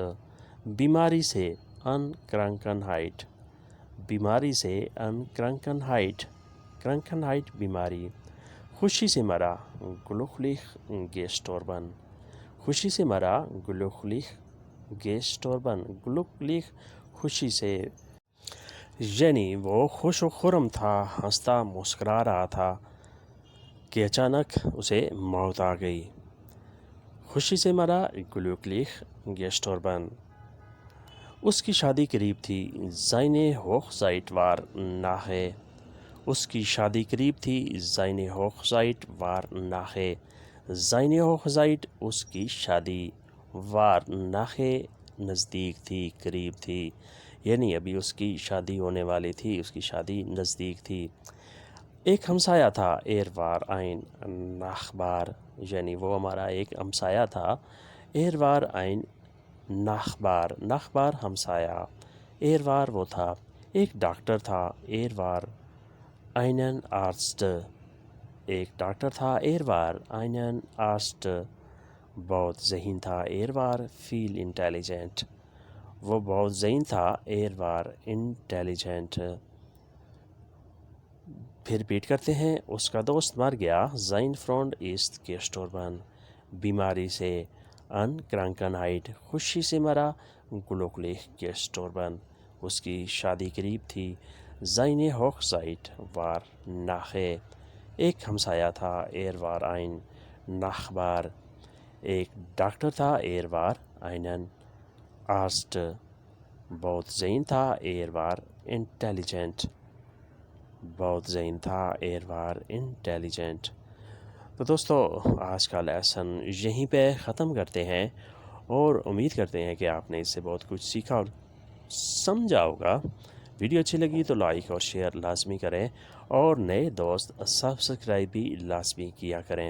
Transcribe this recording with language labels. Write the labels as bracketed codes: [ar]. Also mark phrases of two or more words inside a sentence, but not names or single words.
[ur] بیماری سے، [de] an Krankheit۔ [ur] بیماری سے، [de] an Krankheit۔ [ur] Krankheit بیماری۔ خوشی سے مرا، [de] glücklich gestorben۔ [ur] خوشی سے مرا، [de] glücklich gestorben۔ [ur] glücklich خوشی سے۔ یعنی وہ خوش و خرم تھا، ہنستا مسکرا رہا تھا کہ اچانک اسے موت آ گئی۔ خوشی سے مرا [de] glücklich gestorben۔ [ur] اس کی شادی قریب تھی، [de] seine Hochzeit war nahe۔ [ur] اس کی شادی قریب تھی، [de] seine Hochzeit war nahe۔ seine Hochzeit [ur] اس کی شادی، [de] war nahe [ur] نزدیک تھی، قریب تھی، یعنی ابھی اس کی شادی ہونے والی تھی، اس کی شادی نزدیک تھی۔ ایک ہمسایہ تھا، [de] war ein Nachbar، [ur] یعنی وہ ہمارا ایک ہمسایہ تھا، [de] war ein Nachbar، Nachbar ہمسایہ، war [ur] وہ تھا۔ ایک ڈاکٹر تھا، [de] war einen Arzt، [ur] ایک ڈاکٹر تھا، [de] war einen Arzt۔ [ur] بہت ذہین تھا، [de] war viel intelligent، [ur] وہ بہت ذہین تھا، [de] war intelligent۔ [ur] پھر ریپیٹ کرتے ہیں، اس کا دوست مر گیا، [de] sein Freund ist gestorben، [ur] بیماری سے، [de] an Krankheit، [ur] خوشی سے مرا، [de] glücklich gestorben، [ur] اس کی شادی قریب تھی، [de] seine Hochzeit war nahe۔ [ur] ایک ہمسایہ تھا، [de] war ein Nachbar۔ [ur] ایک ڈاکٹر تھا، [de] war einen Arzt۔ [ur] بہت ذہین تھا، [de] war intelligent، [ur] بہت ذہین تھا، [de] war intelligent۔ [ur] تو دوستو آج کا لیسن یہیں پہ ختم کرتے ہیں، اور امید کرتے ہیں کہ آپ نے اس سے بہت کچھ سیکھا اور سمجھا ہوگا۔ ویڈیو اچھی لگی تو لائک اور شیئر لازمی کریں، اور نئے دوست سبسکرائب بھی لازمی کیا کریں۔